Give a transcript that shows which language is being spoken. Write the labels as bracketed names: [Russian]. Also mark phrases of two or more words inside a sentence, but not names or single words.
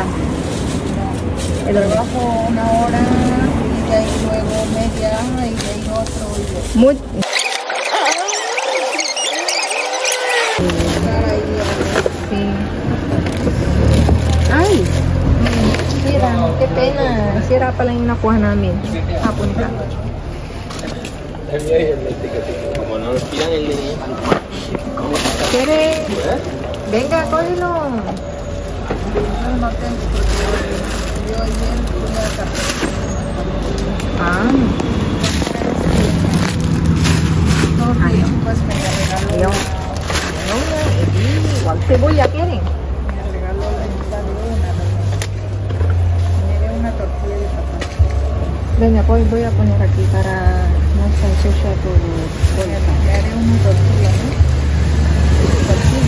[Spanish] Trabajo una hora y de ahí luego media y de ahí otro. Muy... Sí. Ay! Sira. Qué pena. [Filipino] Sira pala yung nakuha namin. Hapon ka. [Spanish] Como no lo tiran el niño. Tere. Venga, cógelo. No tengo porque yo ayer fui a la Ah. [Filipino] Ayaw. [Spanish] Pues me regaló. [Filipino] Ayaw. Ayaw na. [Spanish] Igual cebolla quieren. Me regaló la mitad de una. Me dio una tortilla de papá. Venga, voy a poner aquí para no se ensucia tu bolsa. Me haré una tortilla, ¿no? Tortilla.